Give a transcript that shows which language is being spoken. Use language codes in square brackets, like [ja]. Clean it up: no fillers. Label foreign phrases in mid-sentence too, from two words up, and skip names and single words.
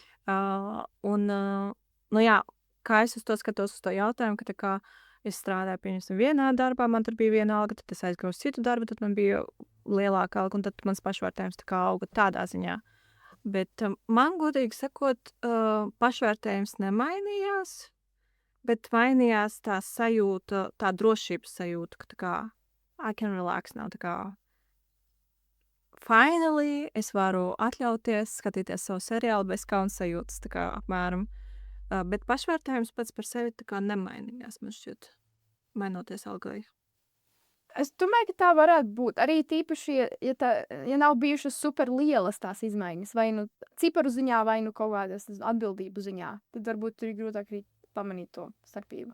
[lv] Jā, kā es uz to skatos uz to jautājumu, ka tā kā es strādāju, pieņemsim, vienā darbā, man tur bija viena alga, tad es aizgāju uz citu darbu, tad man bija lielāka alga, un tad mans pašvērtējums tā kā auga tādā ziņā. Bet man, godīgi sakot, pašvērtējums nemainījās, bet mainījās tā sajūta, tā drošības sajūta, ka tā kā [en] I can relax now, [lv] tā kā finally es varu atļauties skatīties savu seriālu bez kaunas sajūtas, tā kā apmēram. Bet pašvērtējums pats par sevi tā kā nemainījās, man šķiet, mainoties algai. Es domāju, ka tā varētu būt. Arī tīpaši, ja nav bijušas super lielas tās izmaiņas, vai nu ciparu ziņā, vai nu kaut kādas atbildību ziņā, tad varbūt ir grūtāk arī pamanīt to starpību.